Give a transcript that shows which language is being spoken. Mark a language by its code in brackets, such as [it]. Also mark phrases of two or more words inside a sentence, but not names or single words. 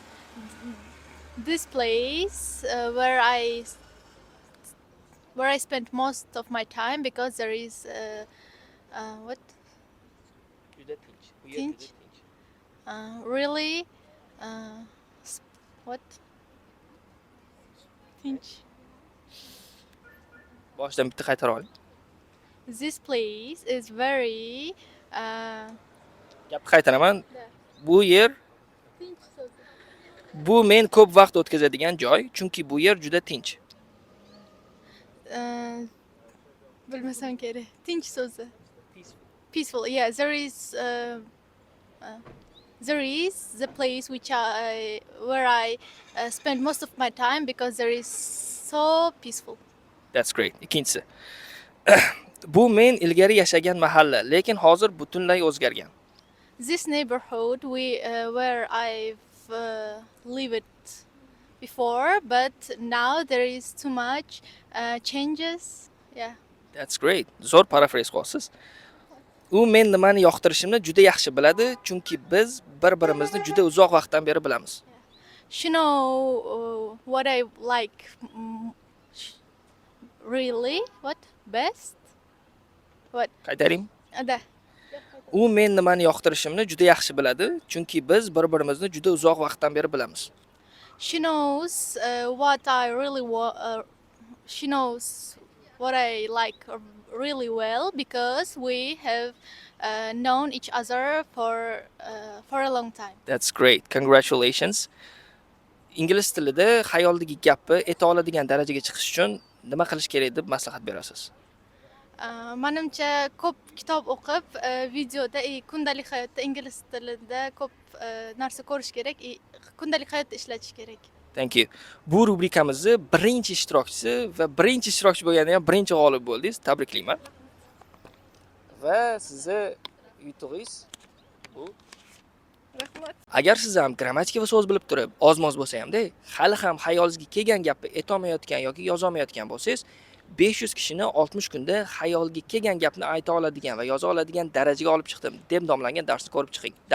[en] This place where I where I spend most of my time because there is what [uz] Juda tinch. Bu yer Tinch? juda tinch. [en] really what Finch. [uz] Boshdan bitta qaytara oling. [en] This place is very [uz] Gapni qaytaraman. [en] Yeah. [uz] Bu yer Finch so'zi. bu men ko'p vaqt o'tkazadigan joy, chunki bu yer juda tinch. Bilmasam kerak. Tinch so'zi. [en] Peaceful. Yeah, there is the place where I spend most of my time because there is so peaceful. That's great. [uz] Ikkinchisi. Bu men ilgari yashagan mahalla, lekin hozir butunlay o'zgargan. This neighborhood where I've lived before, but now there is too much changes. Yeah. That's great. Zo'r paraphrase qilyapsiz. U men nimani yoqtirishimni juda yaxshi biladi, chunki biz bir-birimizni juda uzoq vaqtdan beri bilamiz. [en] She know what I like really what best what [uz] Qaytaring. da U men nimani yoqtirishimni juda yaxshi biladi, chunki biz bir-birimizni juda uzoq vaqtdan beri bilamiz. [en] she knows what I really she knows what I like really well because we have known each other for a long time. That's great. Congratulations. [uz] Ingliz tilida xayoldagi gapni eta oladigan darajaga chiqish uchun nima qilish kerak deb maslahat berasiz? Menimcha ko'p kitob o'qib, videoda kundalik hayotda ingliz tilida ko'p narsa ko'rish kerak, kundalik hayotda ishlatish kerak. [en] Thank you. [uz] Bu rubrikamizning birinchi ishtirokchisi va birinchi ishtirokchi bo'lganda ham birinchi g'olib bo'ldingiz. Tabriklayman. Va sizni yutug'ingiz bu. Rahmat. Agar siz ham grammatika va so'z bilib turib, ozmoz bo'lsa hamda hali ham xayolingizga kelgan gapni aytolmayotgan yoki yozolmayotgan bo'lsangiz, 500 kishini 60 kunda xayolga kelgan gapni ayta oladigan va yoza oladigan darajaga olib chiqdim deb nomlangan darsni ko'rib chiqing.